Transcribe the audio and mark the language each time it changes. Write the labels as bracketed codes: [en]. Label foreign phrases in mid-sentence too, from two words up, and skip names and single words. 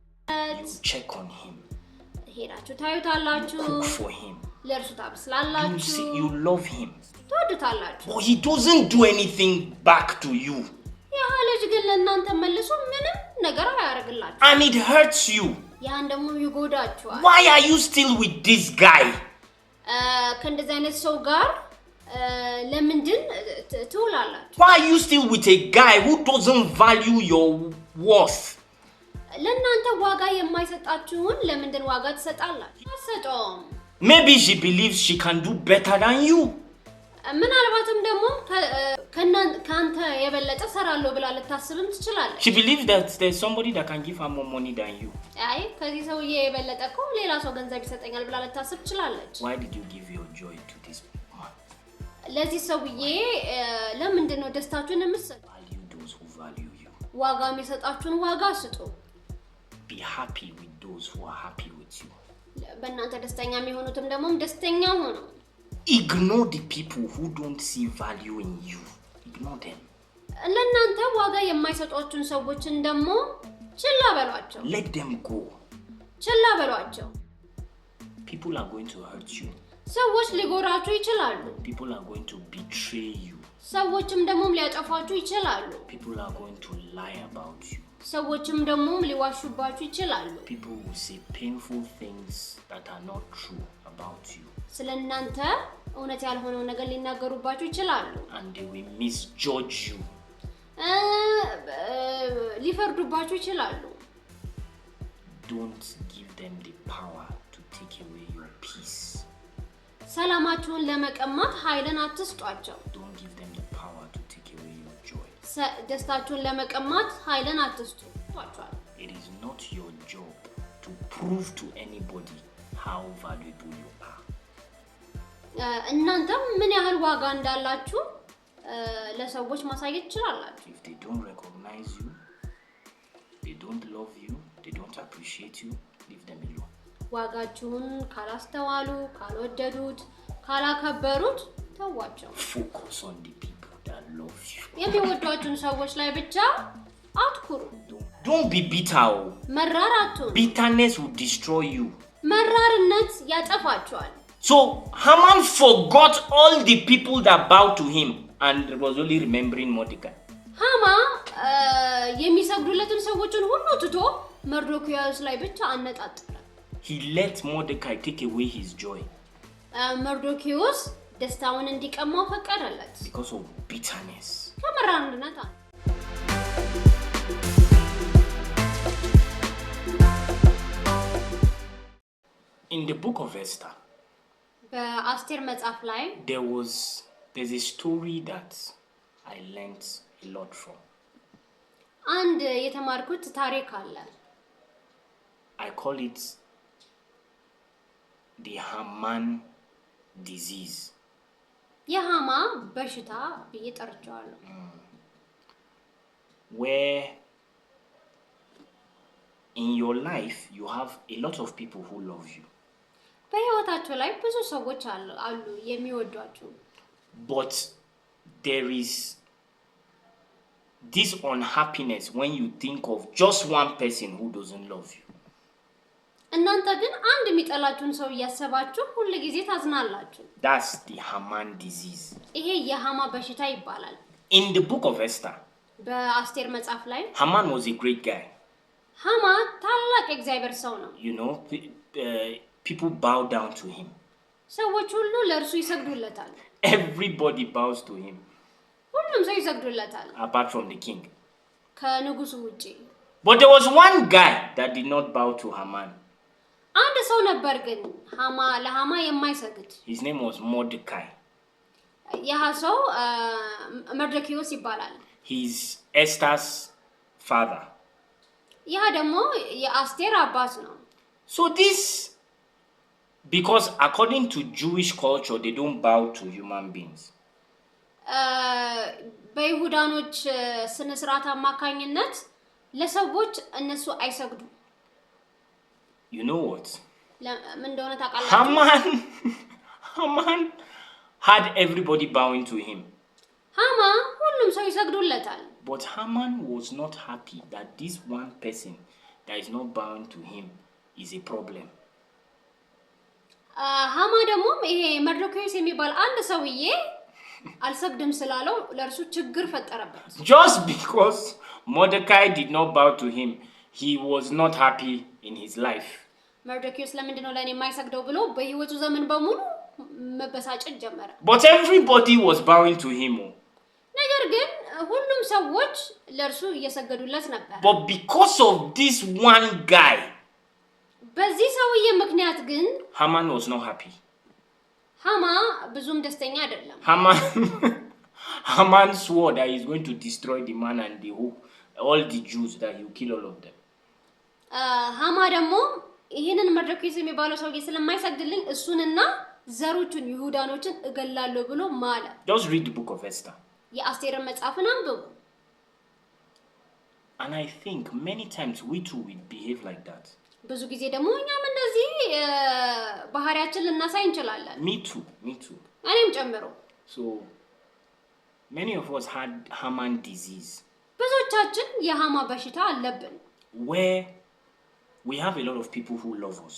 [en] You check on him. [am] ሄዳችሁ ታዩታላችሁ [en] Cook for him. [am] ለርሱ ታብስላላችሁ [en] You love him. [am] ትወዱታላችሁ [en] But he doesn't do anything back to you. [am] ያ ልጅ ግን ለእናንተ መልሶ ምንም ነገር አያደርግላችሁ [en] And it hurts you. [am] ያን ደግሞ ይጎዳችኋል [en] Why are you still with this guy? [am] ከእንደዚህ አይነት ሰው ጋር ለምንድን ትውላላችሁ [en] Why are you still with a guy who doesn't value your worth? [am] ለእናንተ ዋጋ የማይሰጣችሁን ለምንድን ዋጋ ትሰጣላችሁ አሰጣም [en] Maybe she believes she can do better than you. [am] ምናልባትም ደግሞ ካንተ የበለጠ ሰራለሁ ብላ ልታስብም ትችላለች [en] She believes that there's somebody that can give her more money than you. [am] አይ ከዚህ ሰውዬ የበለጠ እኮ ሌላ ሰው ገንዘብ ይሰጠኛል ብላ ልታስብ ትችላለች [en] Why did you give your joy to this man? [am] ለዚህ ሰውዬ ለምንድን ነው ደስታችሁን የምትሰጡት [en] Value those who value you. [am] ዋጋ የሚሰጣችሁን ዋጋ ስጡ [en] Be happy with those who are happy with you. [am] በእናንተ ደስተኛ የሚሆኑትም ደግሞ ደስተኛ ሆኑ [en] Ignore the people who don't see value in you. Ignore them. [am] ለእናንተ ዋጋ የማይሰጧችሁን ሰዎችን ደግሞ ችላ በሏቸው [en] Let them go. [am] ችላ በሏቸው [en] People are going to hurt you. [am] ሰዎች ሊጎራችሁ ይችላሉ [en] People are going to betray you. [am] ሰዎችም ደግሞ ሊያጠፋችሁ ይችላሉ [en] People are going to lie about you. [am] ሰዎችም ደግሞ ሊዋሹባችሁ ይችላሉ [en] People will say painful things that are not true about you. [am] ስለእናንተ እውነት ያልሆነው ነገር ሊናገሩባችሁ ይችላሉ [en] And they will misjudge you. [am] ሊፈርዱባችሁ ይችላሉ [en] Don't give them the power to take away your peace. [am] ሰላማችሁን ለመቀማት ኃይልን አትስጧቸው [en] Don't give them the power to take away your joy. [am] ደስታችሁን ለመቀማት ኃይልን አትስጧቸው [en] It is not your job to prove to anybody how valuable you are. [am] እናንተ ምን ያህል ዋጋ እንዳላችሁ ለሰዎች ማሳየት ይችላላችሁ [en] If they don't recognize you, they don't love you, they don't appreciate you, leave them alone. [am] ዋጋችሁን ካላስተዋሉ ካልወደዱት ካላከበሩት ተዋቸው [en] Focus on the people that love you. [am] የሚወዷችሁን ሰዎች ላይ ብቻ አትኩሩ [en] Don't be bitter. [am] መራር አትሁኑ [en] Bitterness will destroy you. [am] መራርነት ያጠፋችኋል [en] So Haman forgot all the people that bowed to him and was only remembering Mordecai. [am] ሃማ የሚሰግዱለትን ሰዎችን ሁሉ ትቶ መርዶክዮስ ላይ ብቻ አነጣጠረ [en] He let Mordecai take away his joy [am] መርዶክዮስ ደስታውን እንዲቀማው ፈቀደለት [en] because of bitterness. [am] ከመራርነት [en] In the book of Esther, [am] በአስቴር መጽሐፍ ላይ [en] there's a story that I learned a lot from. [am] አንድ የተማርኩት ታሪክ አለ [en] I call it the Haman disease. [am] የሃማ በሽታ ብዬ ጠርቼዋለሁ [en] Where in your life you have a lot of people who love you. [am] በህይወታችሁ ላይ ብዙ ሰዎች አሉ የሚወዷችሁ [en] But there is this unhappiness when you think of just one person who doesn't love you. [am] እናንተ ግን አንድ የሚጠላችሁን ሰው እያሰባችሁ ሁሉ ጊዜ ታዝናላችሁ [en] That's the Haman disease. [am] ይሄ የሃማ በሽታ ይባላል [en] In the book of Esther, [am] በአስቴር መጽሐፍ ላይ [en] Haman was a great guy. [am] ሃማ ታላቅ እግዚአብሔር ሰው ነው [en] You know, people bow down to him. [am] ሰዎች ሁሉ ለእርሱ ይሰግዱለታል [en] Everybody bows to him [am] ሁሉም ሰው ይሰግዱለታል [en] apart from the king. [am] ከንጉሱ ውጪ [en] But there was one guy that did not bow to Haman. [am] አንድ ሰው ነበር ግን ለሃማ የማይሰግድ [en] His name was Mordecai. [am] ያ ሰው መርዶክዮስ ይባላል [en] He's Esther's father. [am] ያ ደግሞ የአስቴር አባት ነው [en] So this, because according to Jewish culture, they don't bow to human beings. [am] በይሁዳኖች ስነ ስርዓት አማካኝነት ለሰዎች እነሱ አይሰግዱ [en] You know what? [am] ምን እንደሆነ ታውቃላችሁ [en] Haman had everybody bowing to him. [am] ሃማ ሁሉም ሰው ይሰግዱለታል [en] But Haman was not happy that this one person that is not bowing to him is a problem. [am] ሃማ ደግሞ ይሄ መርዶክዮስ የሚባል አንድ ሰውዬ አልሰግድም ስላለው ለርሱ ችግር ፈጠረበት። [en] Just because Mordecai did not bow to him, he was not happy in his life. [am] መርዶክዮስ ለምንድን ነው ለኔ የማይሰግደው ብሎ በህይወቱ ዘመን በሙሉ መበሳጨት ጀመረ። [en] But everybody was bowing to him. [am] ነገር ግን ሁሉም ሰዎች ለርሱ እየሰገዱለት ነበር። [en] But because of this one guy, [am] በዚህ ሰውዬ ምክንያት ግን [en] Haman was not happy. [am] ሃማ ብዙም ደስተኛ አይደለም። [en] Haman swore that he's going to destroy the man and all the Jews, that he will kill all of them. [am] ሃማ ደግሞ ይሄንን መርዶክዮስ የሚባለው ሰውዬ ስለማይሰግድልኝ እሱንና ዘሮቹን ይሁዳኖችን እገላለሁ ብሎ ማለ። [en] Just read the book of Esther. [am] የአስቴርን መጽሐፍን አንብቡ። [en] And I think many times we too will behave like that. [am] ብዙ ጊዜ ደግሞ እኛም እንደዚህ ባህሪያችን ልናሳይ እንችላለን። [en] Me too. [am] እኔም ጨምሮ። [en] So many of us had Haman disease. [am] ብዙዎቻችን የሃማ በሽታ አለብን. [en] Where we have a lot of people who love us.